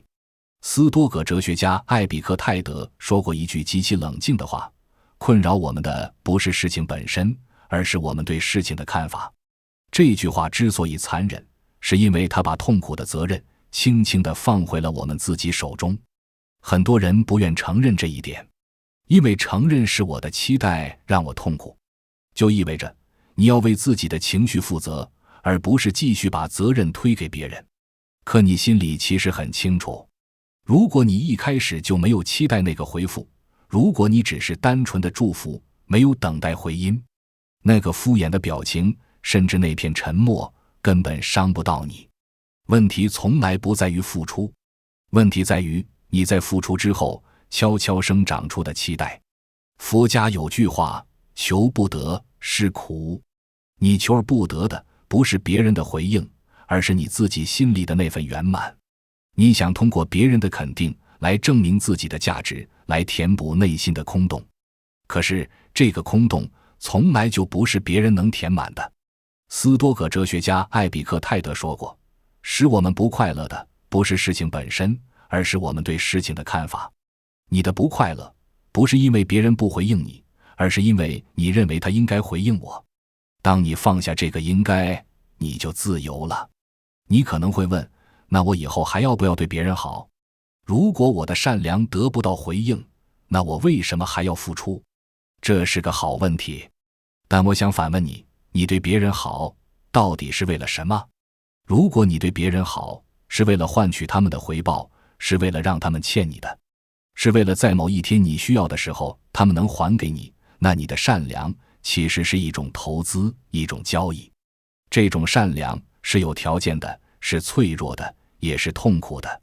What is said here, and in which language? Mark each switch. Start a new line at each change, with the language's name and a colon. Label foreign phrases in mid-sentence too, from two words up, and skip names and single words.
Chinese: 斯多葛哲學家艾比克泰德說過一句極其冷靜的話，困擾我們的不是事情本身，而是我們對事情的看法。這句話之所以殘忍，是因為他把痛苦的責任輕輕地放回了我們自己手中。很多人不願承認這一點，因為承認是我的期待讓我痛苦，就意味着你要為自己的情緒負責，而不是繼續把責任推給別人。可你心裡其實很清楚，如果你一開始就沒有期待那個回復，如果你只是單純的祝福，沒有等待回音，那個敷衍的表情，甚至那片沉默，根本傷不到你。問題從來不在於付出，問題在於你在付出之後悄悄生長出的期待。佛家有句話，求不得是苦。你求而不得的不是別人的回應，而是你自己心裡的那份圓滿。你想通過別人的肯定來證明自己的價值，來填補內心的空洞。可是這個空洞從來就不是別人能填滿的。斯多葛哲學家艾比克泰德說過，使我們不快樂的不是事情本身，而是我們对事情的看法。你的不快樂不是因為別人不回應你，而是因為你認為他應該回應我。當你放下這個應該，你就自由了。你可能會問，那我以後還要不要對別人好？如果我的善良得不到回應，那我為什麼還要付出？這是個好問題。但我想反問你，你對別人好到底是為了什麼？如果你对別人好是為了換取他們的回報，是為了讓他們欠你的，是為了在某一天你需要的時候他們能還給你，那你的善良其實是一種投資，一種交易。這種善良是有条件的，是脆弱的，也是痛苦的。